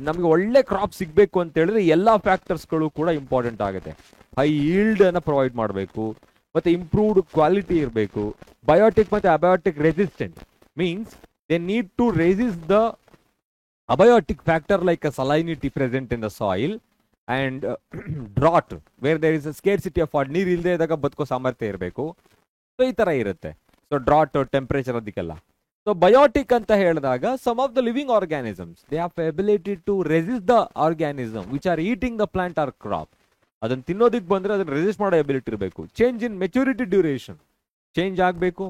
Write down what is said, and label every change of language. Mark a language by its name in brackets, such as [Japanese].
[Kannada] ನಮಗೆ ಒಳ್ಳೆ ಕ್ರಾಪ್ ಸಿಗ್ಬೇಕು ಅಂತ ಹೇಳಿದ್ರೆ ಎಲ್ಲಾ ಫ್ಯಾಕ್ಟರ್ಸ್ಗಳು ಕೂಡ ಇಂಪಾರ್ಟೆಂಟ್ ಆಗುತ್ತೆ. ಹೈ ಈಲ್ಡ್ ಅನ್ನ ಪ್ರೊವೈಡ್ ಮಾಡಬೇಕು, ಮತ್ತೆ ಇಂಪ್ರೂವ್ಡ್ ಕ್ವಾಲಿಟಿ ಇರಬೇಕು. [English] Biotic ಮತ್ತೆ abiotic resistant means they need to resist the abiotic factor like a salinity present in the soil and drought where there is a scarcity of water. [Kannada] ನೀರು ಇಲ್ಲದೆ ಇದ್ದಾಗ ಬದುಕೋ ಸಾಮರ್ಥ್ಯ ಇರಬೇಕು. ಸೊ ಈ ತರ ಇರುತ್ತೆ. ಸೊ ಡ್ರಾಟ್, ಟೆಂಪರೇಚರ್ ಅದಕ್ಕೆಲ್ಲ. ಸೊ ಬಯೋಟಿಕ್ ಅಂತ ಹೇಳಿದಾಗ [English] Some of the living organisms they have ability to resist the organism which are eating the plant or crop. [Kannada] ಅದನ್ನ ತಿನ್ನೋದಕ್ಕೆ ಬಂದ್ರೆ ಅದನ್ನ ರೆಸಿಸ್ಟ್ ಮಾಡೋ ಎಬಿಲಿಟಿ ಇರಬೇಕು. [English] change in maturity duration, [Kannada] change ಆಗಬೇಕು.